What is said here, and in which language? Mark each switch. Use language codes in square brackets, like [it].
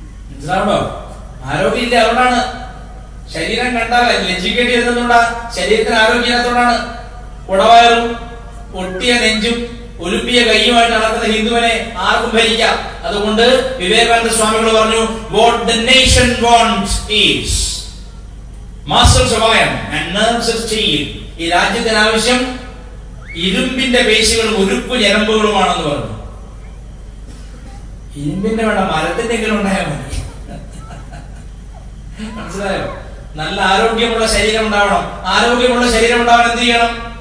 [ml] മനസ്സിലാവണോ? ആരോഗ്യമില്ല, അതുകൊണ്ടാണ്. ശരീരം കണ്ടാൽ ലജ്ജിക്കേണ്ടി വരുന്നതുകൊണ്ടാ. ശരീരത്തിന് ആരോഗ്യമില്ലാത്തതുകൊണ്ടാണ്. കുടവയറും പൊട്ടിയ നെഞ്ചും ഒലുപ്പിയ കൈയുമായിട്ട് നടക്കുന്ന ഹിന്ദുവിനെ ആർക്കും ഭരിക്കാം. അതുകൊണ്ട് വിവേകാനന്ദ സ്വാമികൾ പറഞ്ഞു, [en] what the nation wants is muscles of iron and nerves of steel. [ml] ഈ രാജ്യത്തിന് ആവശ്യം ഇരുമ്പിന്റെ പേശികളും ഉരുപ്പ് ഞരമ്പുകളുമാണെന്ന് പറഞ്ഞു. ഇരുമ്പിന്റെ വേണ്ട, മരത്തിന്റെ എങ്കിലും ഉണ്ടായാൽ മതി. മനസ്സിലായോ? നല്ല ആരോഗ്യമുള്ള ശരീരം ഉണ്ടാവണം. ആരോഗ്യമുള്ള ശരീരം ഉണ്ടാവാൻ എന്ത് ചെയ്യണം?